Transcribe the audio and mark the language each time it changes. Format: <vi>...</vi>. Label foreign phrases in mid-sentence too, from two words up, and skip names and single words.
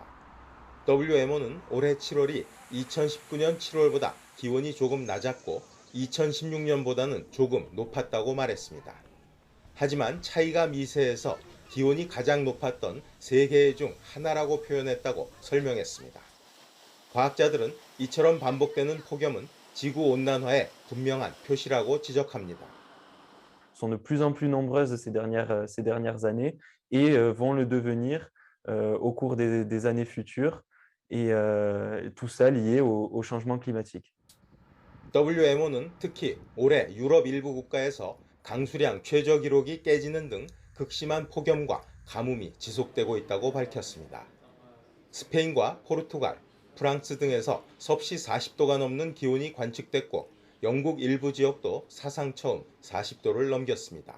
<ko>WMO는 올해 7월이 2019년 7월보다 기온이 조금 낮았고 2016년보다는 조금 높았다고 말했습니다. 하지만 차이가 미세해서 기온이 가장 높았던 3개 중 하나라고 표현했다고 설명했습니다. 과학자들은 이처럼 반복되는 폭염은 지구온난화의 분명한 표시라고 지적합니다.</ko> <fr>sont de plus en plus nombreuses ces dernières années et vont le devenir au cours des années futures et tout ça lié au changement climatique.</fr> <ko>WMO는 특히 올해 유럽 일부 국가에서 강수량 최저 기록이 깨지는 등 극심한 폭염과 가뭄이 지속되고 있다고 밝혔습니다. 스페인과 포르투갈, 프랑스 등에서 섭씨 40도가 넘는 기온이 관측됐고 영국 일부 지역도 사상 처음 40도를 넘겼습니다.</ko>